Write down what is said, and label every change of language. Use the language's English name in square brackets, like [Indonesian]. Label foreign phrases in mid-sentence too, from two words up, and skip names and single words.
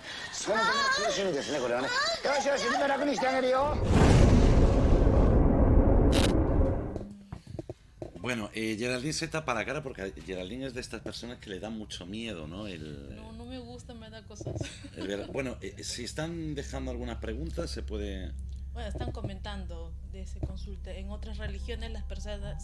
[Japanese] その時の中心ですね、これはね。よしよし、みんな楽にしてあげるよ。 [Spanish] Bueno, Geraldine se tapa la cara porque Geraldine es de estas personas que le da mucho miedo, ¿no? No me gusta, me da cosas. Bueno, si están dejando algunas preguntas, se puede... Bueno, están comentando de ese consulta. En otras religiones las personas...